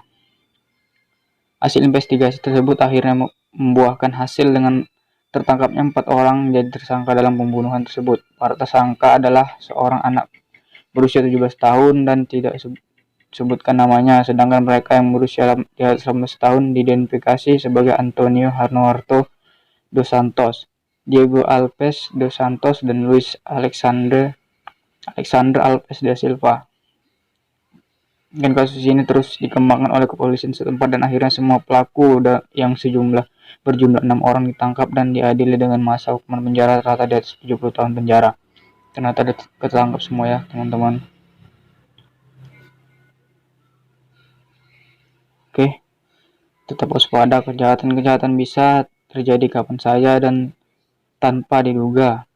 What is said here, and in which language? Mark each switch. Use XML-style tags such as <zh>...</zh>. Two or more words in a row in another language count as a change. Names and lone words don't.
<id>Hasil investigasi tersebut akhirnya membuahkan hasil dengan tertangkapnya 4 orang menjadi tersangka dalam pembunuhan tersebut. Para tersangka adalah seorang anak berusia 17 tahun dan tidak disebutkan namanya, sedangkan mereka yang berusia 18 tahun diidentifikasi sebagai Antonio Harnoarto dos Santos, Diego Alves dos Santos, dan Luis Alexander Alves da Silva. Dan kasus ini terus dikembangkan oleh kepolisian setempat dan akhirnya semua pelaku yang berjumlah 6 orang ditangkap dan diadili dengan masa hukuman penjara rata di atas 70 tahun penjara. Ternyata ketangkap semua ya teman-teman. Oke, tetap waspada, kejahatan bisa terjadi kapan saja dan tanpa diduga.</id>